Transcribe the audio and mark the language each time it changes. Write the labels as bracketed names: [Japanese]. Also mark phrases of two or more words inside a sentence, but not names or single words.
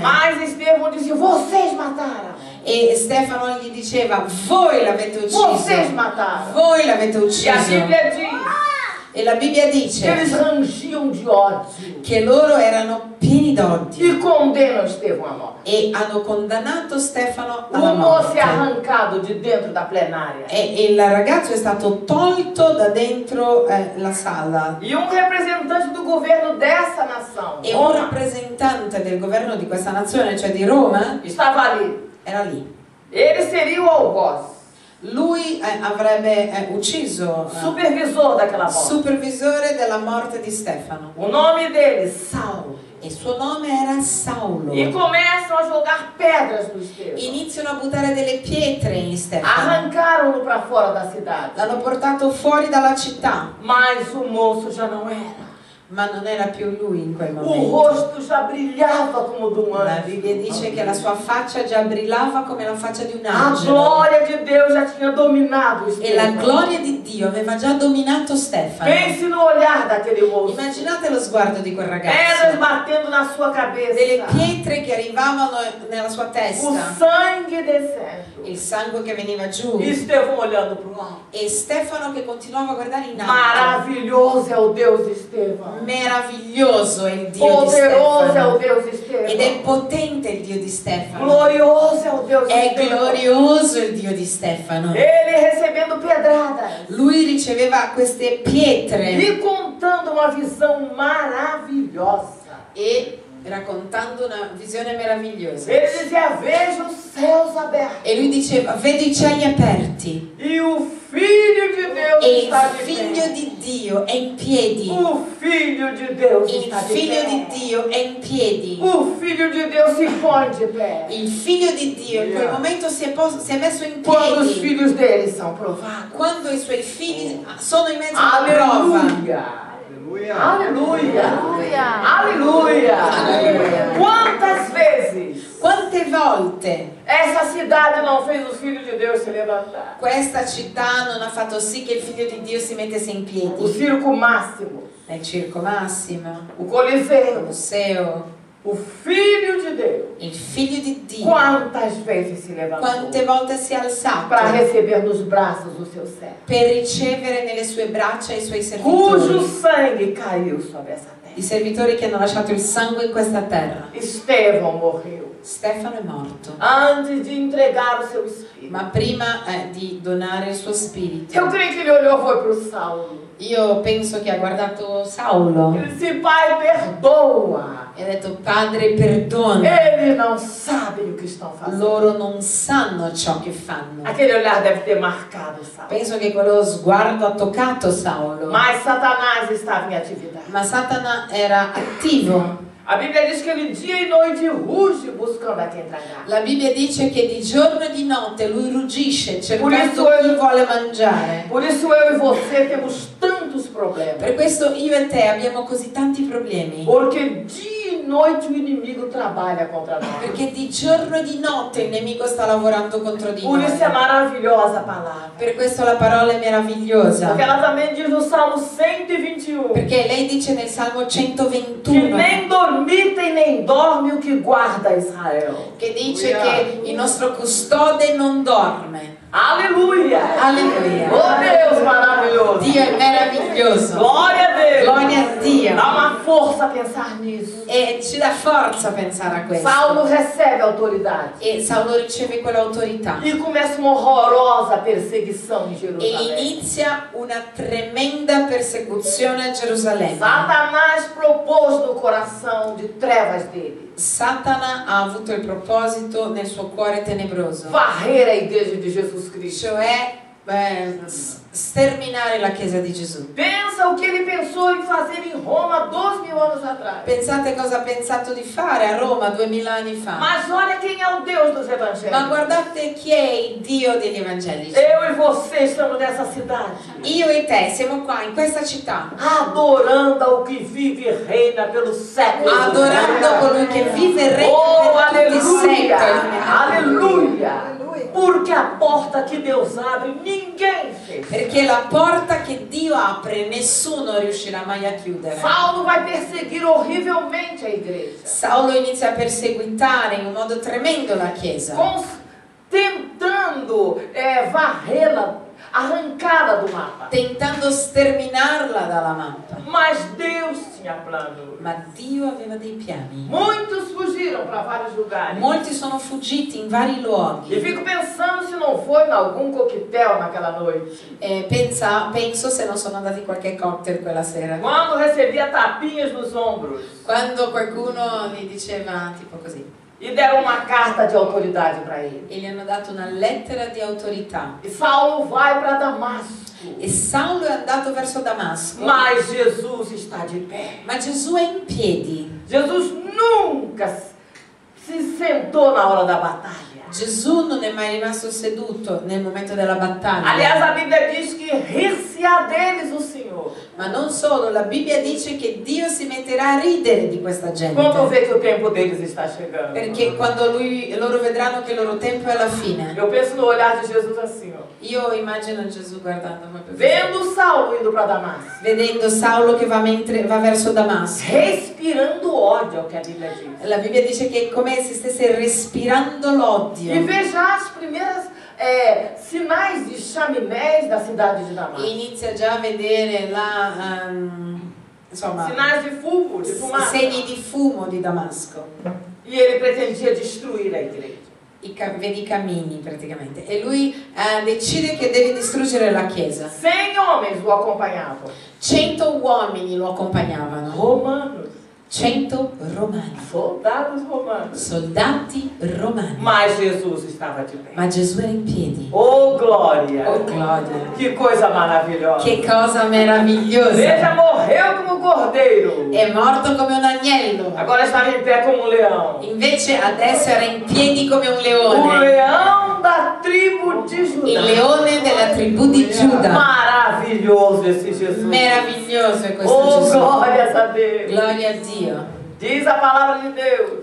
[Portuguese] Mas Estevão disse: vocês mataram, [Italian] E Stefano gli diceva: voi l'avete [Portuguese] vocês [Italian] ucciso, [Portuguese] mataram. [Italian] voi l'avete [Portuguese] E a [Italian] ucciso. [Portuguese] Bíblia diz [Italian] E la Bibbia [Portuguese] que [Italian] dice [Portuguese] eles rangiam de ódio [Italian] che loro erano pieni d'odio [Portuguese] e condenam Estevão à morte. [Italian] e hanno condannato Stefano [Portuguese] O [Italian] alla [Portuguese] moço é [Italian] morte. [Portuguese] arrancado de dentro da plenária. [Italian] E il ragazzo è stato tolto da dentro la sala. [Portuguese] E representante do governo dessa nação, [Italian] E un Roma, rappresentante del governo di questa nazione, cioè di Roma, [Portuguese] estava ali. [Italian] era lì. [Portuguese] Ele seria o algoz. [Italian] lui avrebbe ucciso [Portuguese] supervisor daquela morte. [Italian] supervisore della morte di Stefano. [Portuguese] O nome dele, Saulo. [Italian] E il suo nome era Saulo. [Portuguese] E começam a jogar pedras no Estevão. [Italian] Iniziano a buttare delle pietre in Stefano. [Portuguese] Arrancaram-no para fora da cidade. [Italian] L'hanno portato fuori dalla città. [Portuguese] Mas o moço já não era. [Italian] Ma non era più lui in quel [Portuguese] O [Italian] momento. [Portuguese] rosto já brilhava como de um [Italian] La [Portuguese] anjo. [Italian] Bibbia dice che la sua faccia già brillava come la faccia di un [Portuguese] A [Italian] angelo. [Portuguese] glória de Deus já tinha dominado o [Italian] E la [Portuguese] Estevão. [Italian] gloria di Dio aveva già dominato Stefano. [Portuguese] Pense no olhar daquele moço. [Italian] Immaginate lo sguardo di quel [Portuguese] Pedras [Italian] ragazzo. [Portuguese] batendo na sua cabeça. [Italian] Delle pietre che arrivavano nella sua [Portuguese] O [Italian] testa. [Portuguese] sangue descendo. [Italian] Il sangue che veniva giù. [Portuguese] E Estevão olhando para o alto. [Italian] E Stefano che continuava a guardare in alto. [Portuguese] Maravilhoso é o Deus de Estevão. [Italian] Meraviglioso è il Dio di [Portuguese] Poderoso é o [Italian] Stefano. [Portuguese] Deus de [Italian] Ed è [Portuguese] Estevão. [Italian] potente il Dio di Stefano. [Portuguese] Glorioso é o Deus de [Italian] È [Portuguese] Estevão. [Italian] glorioso il Dio di Stefano. [Portuguese] Ele recebendo pedradas [Italian] Lui riceveva queste pietre [Portuguese] e contando uma visão maravilhosa. [Italian] e raccontando una visione meravigliosa. [Portuguese] Ele dizia: vejo os céus abertos [Italian] E lui diceva: vedo i cieli aperti [Portuguese] e o Filho de Deus [Italian] e il [Portuguese] está de [Italian] figlio [Portuguese] pé. [Italian] di Dio è in piedi. [Portuguese] O Filho de Deus [Italian] Il [Portuguese] está de [Italian] figlio di [Portuguese] pé. [Italian] Dio è in piedi. [Portuguese] O Filho de Deus se põe de pé. [Italian] Il figlio di Dio in quel momento si è messo in [Portuguese] Quando os [Italian] piedi. [Portuguese] filhos dele são provados. [Italian] Quando i suoi figli sono in mezzo alla prova. [Portuguese] Aleluia! Aleluia! Aleluia! Quantas vezes [Italian] Quante volte [Portuguese] essa cidade não fez os filhos de Deus se levantar? [Italian] questa città non ha fatto sì che il figlio di Dio si mettesse in [Portuguese] O [Italian] piedi? [Portuguese] Circo Máximo, [Italian] Nel Circo Massimo, [Portuguese] o Coliseu, [Italian] Colosseo, [Portuguese] o Filho de Deus. [Italian] il figlio di Dio. [Portuguese] Quantas vezes se [Italian] Quante [Portuguese] levantou [Italian] volte si è alzato [Portuguese] para receber nos braços o seu servo, [Italian] per ricevere nelle sue braccia i suoi [Portuguese] cujo [Italian] servitori. [Portuguese] sangue caiu sobre essa terra. [Italian] I servitori che hanno lasciato il sangue in questa terra. [Portuguese] Estevão morreu [Italian] Stefano è morto, [Portuguese] antes de entregar o seu espírito. [Italian] ma prima di donare il suo spirito. [Portuguese] Eu creio que ele olhou foi para o Saulo. [Italian] Io penso che ha guardato Saulo [Portuguese] Ele disse: Pai, perdoa. [Italian] e ha detto: Padre, perdona, [Portuguese] Eles não sabem o que estão fazendo. [Italian] loro non sanno ciò che fanno. [Portuguese] Aquele olhar deve ter marcado Saulo. [Italian] Penso che quello sguardo ha toccato Saulo, [Portuguese] Mas Satanás estava em atividade. [Italian] ma Satana era attivo. [Portuguese] A Bíblia diz que ele dia e noite ruge buscando a quem tragar. [Italian] La Bibbia dice che di giorno e di notte lui ruggisce cercando Questo chi vuole mangiare. [Portuguese] Por isso eu e você temos tantos problemas. [Italian] Per questo io e te abbiamo così tanti problemi. [Portuguese] Porque dia e noite o inimigo trabalha contra nós. [Italian] Perché di giorno e di notte il nemico sta lavorando contro di [Portuguese] Por isso é [Italian] noi. [Portuguese] maravilhosa a palavra. [Italian] Per questo la parola è meravigliosa. [Portuguese] Porque ela também diz no Salmo 121 [Italian] Perché lei dice nel Salmo [Portuguese] que [Italian] 121 [Portuguese] nem dormita e nem dorme o que guarda Israel. [Italian] che dice che il nostro custode non dorme. [Portuguese] Aleluia! [Italian] Alleluia. [Portuguese] Oh Deus maravilhoso! [Italian] Dio è meraviglioso. [Portuguese] Glória a Deus! [Italian] Gloria a Dio. [Portuguese] Dá uma força a pensar nisso. [Italian] E ci dà forza pensare a questo. [Portuguese] Saulo recebe autoridade [Italian] E Saulo riceve quell'autorità. [Portuguese] e começa uma horrorosa perseguição em [Italian] E [Portuguese] Jerusalém. [Italian] inizia una tremenda persecuzione a Gerusalemme. [Portuguese] Satanás propôs no coração de trevas dele [Italian] Satana ha avuto il proposito nel suo cuore tenebroso, [Portuguese] varrer a igreja de Jesus Cristo. [Italian] cioè sterminare la Chiesa di Gesù. [Portuguese] Pensa o que ele pensou em fazer em Roma 2000 anos atrás. [Italian] Pensate cosa ha pensato di fare a Roma 2000 anni fa. [Portuguese] Mas olha quem é o Deus dos [Italian] Ma [Portuguese] evangelhos. [Italian] guardate chi è il Dio degli evangelici. [Portuguese] Eu e você estamos nessa cidade, [Italian] Io e te siamo qua in questa città, [Portuguese] adorando ao que vive e reina pelos séculos. [Italian] adorando colui che vive e regna [Portuguese] Oh, [Italian] per tutti i [Portuguese] aleluia! [Italian] secoli. [Portuguese] Aleluia! Porque a porta que Deus abre, ninguém fecha. [Italian] Perché la porta che Dio apre nessuno riuscirà mai a chiudere. [Portuguese] Saulo vai perseguir horrivelmente a igreja, [Italian] Saulo inizia a perseguitare in un modo tremendo la Chiesa, [Portuguese] tentando varrê-la, arrancá-la do mapa. [Italian] tentando sterminarla dalla mappa. [Portuguese] Mas Deus tinha plano. [Italian] Ma Dio aveva dei piani. [Portuguese] Muitos fugiram para vários lugares. [Italian] Molti sono fuggiti in vari [Portuguese] E [Italian] luoghi. [Portuguese] fico pensando se não foi em algum coquetel naquela noite. [Italian] E penso se non sono andati qualche cocktail quella sera. [Portuguese] Quando recebia tapinhas nos ombros. [Italian] Quando qualcuno gli diceva tipo così. [Portuguese] E deram uma carta de autoridade para ele. [Italian] e gli hanno dato una lettera di autorità. [Portuguese] E Saulo vai para Damasco. [Italian] E Saulo è andato verso Damasco, [Portuguese] Mas Jesus está de pé. [Italian] ma Gesù è in piedi. [Portuguese] Jesus nunca se sentou na hora da batalha. [Italian] Gesù non è mai rimasto seduto nel momento della battaglia. [Portuguese] Aliás, a Bíblia diz que rir-se-á deles o Senhor. [Italian] Ma non solo, la Bibbia dice che Dio si metterà a ridere di questa gente. [Portuguese] Quando vê que o tempo deles está chegando. [Italian] Perché quando loro vedranno che il loro tempo è alla fine. [Portuguese] Eu penso no olhar di Jesus assim, ó. [Italian] Io immagino Gesù guardando proprio così. [Portuguese] Vendo Saulo indo para Damasco. [Italian] Vedendo Saulo che va verso Damasco. [Portuguese] Respirando ódio, é o que a Bíblia diz. [Italian] La Bibbia dice che è come se stesse respirando l'odio. [Portuguese] E veja as primeiras sinais de chaminés da cidade de Damasco. [Italian] E inizia già a vedere insomma, [Portuguese] Sinais de fogo, de fumaça. [Italian] segni di fumo di Damasco. [Portuguese] E ele pretendia destruir a igreja. [Italian] Vedi i cammini praticamente. E lui decide che deve distruggere la chiesa. [Portuguese] 100 homens o acompanhavam. [Italian] 100 uomini lo accompagnavano. [Portuguese] Romanos. [Italian] 100 romani. [Portuguese] Soldados romanos. [Italian] Soldati romani. [Portuguese] Mas Jesus estava de pé. [Italian] Ma Gesù era in piedi. [Portuguese] Oh, glória! [Italian] Oh, gloria. [Portuguese] Que coisa maravilhosa! [Italian] Che cosa meravigliosa. [Portuguese] Veja, morreu como cordeiro. [Italian] È morto come un agnello. [Portuguese] Agora estava em pé como um leão. [Italian] Invece adesso era in piedi come un [Portuguese] O [Italian] leone. [Portuguese] leão da tribo de Judá. [Italian] Il leone della tribù di Giuda. [Portuguese] Maravilhoso esse Jesus. [Italian] Meraviglioso è questo [Portuguese] Oh, [Italian] Gesù. [Portuguese] glórias a Deus. [Italian] Gloria a Dio. [Portuguese] Diz a palavra de Deus.